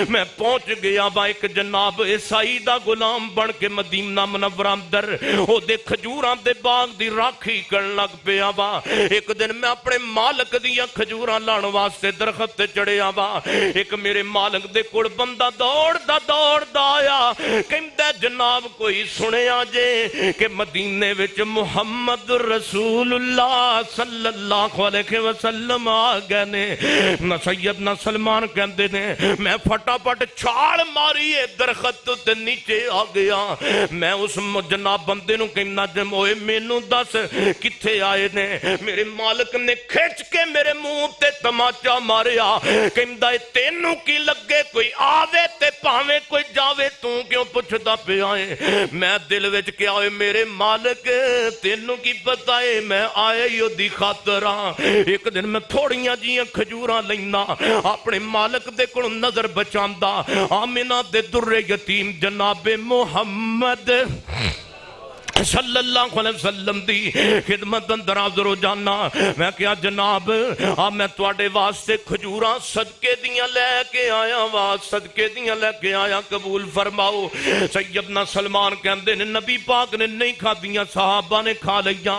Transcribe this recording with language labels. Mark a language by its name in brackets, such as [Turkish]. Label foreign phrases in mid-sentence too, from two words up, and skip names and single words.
[Punjabi] میں پہنچ گیا وا ایک جناب عیسائی دا غلام بن کے مدینہ منورہ اندر اوہدے کھجوراں دے باغ دی راکھی کرن لگ پیا وا. ایک دن میں اپنے مالک دیاں کھجوراں لاہن واسطے درخت تے چڑھیا وا. ایک میرے مالک دے کول بندہ دوڑدا آیا. کہندا جناب کوئی سنیا جے کہ مدینے وچ محمد [Arabic] رسول الله صلى الله عليه وسلم [Punjabi] آ گئے نے. سیدنا سلمان کہندے نے میں پھٹافٹ چھال ماری درخت تے نیچے آ گیا. میں اس جناب بندے نوں کہنا اوئے مینوں مینوں دس کتھے آئے نے. میرے مالک نے کھچ کے میرے منہ تے طمانچہ ماریا، کہندا تینوں کی لگے کوئی آوے تے بھاوے کوئی جاوے، توں کیوں پچھدا پیا ہے. میں دل وچ کیا ہوئے میرے مالک تینوں کی پتہ ہے میں آیا ہی اوہدی خاطر ہاں. ایک دن میں تھوڑیاں جیاں کھجوراں لینا اپنے مالک دے کولوں نظر بچاندا، آمنہ دے درِ یتیم جنابِ محمد [Arabic] صلى الله عليه وسلم [Punjabi] دی خدمت اندر حاضر ہو جانا. میں کیا جناب میں تہاڈے واسطے کھجوراں صدقے دیاں لیکے آیا وا، صدقے دیاں لیکے آیا، قبول فرماؤ. سیدنا سلمان کہندے نے نبی پاک نے نہیں کھادیاں، صحابہ نے کھا لئیاں.